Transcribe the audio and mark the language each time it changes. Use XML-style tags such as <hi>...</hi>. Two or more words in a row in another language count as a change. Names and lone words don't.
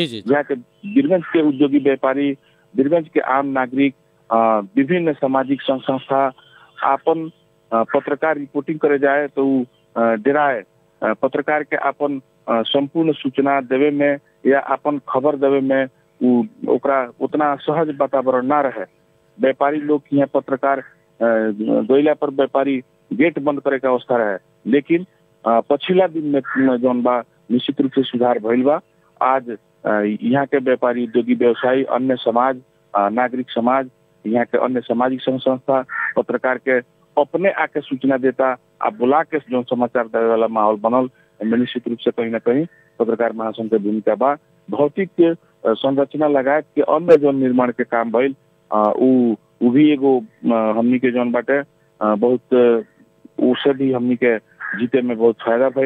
<bho>जहाँ के वीरगंज के उद्योगी व्यापारी, वीरगंज के आम नागरिक, विभिन्न सामाजिक संस्था अपन पत्रकार रिपोर्टिंग करे जाए तो डराए, पत्रकार के अपन संपूर्ण सूचना देवे में या अपन खबर देवे में ओकरा उतना सहज वातावरण ना रहे। व्यापारी लोग यहाँ पत्रकार गइला पर व्यापारी गेट बंद करे के अवस्था रहे, लेकिन पछिला दिन में जौन बा निश्चित रूप से सुधार भइल बा। आज यहाँ के व्यापारी, उद्योगी, व्यवसायी, अन्य समाज, नागरिक समाज, यहाँ के अन्य सामाजिक संस्था पत्रकार के अपने आके सूचना देता, आप बुला के जो समाचार देवे वाला माहौल बनल, निश्चित रूप से कहीं ना कहीं पत्रकार महासंघ के भूमिका बा। भौतिक संरचना लगाए के अन्य जो निर्माण के काम भइल उ भी एगो हमनी के जौन बाटे बहुत उससे भी हमनी के जीते में बहुत फायदा भइल।</bho>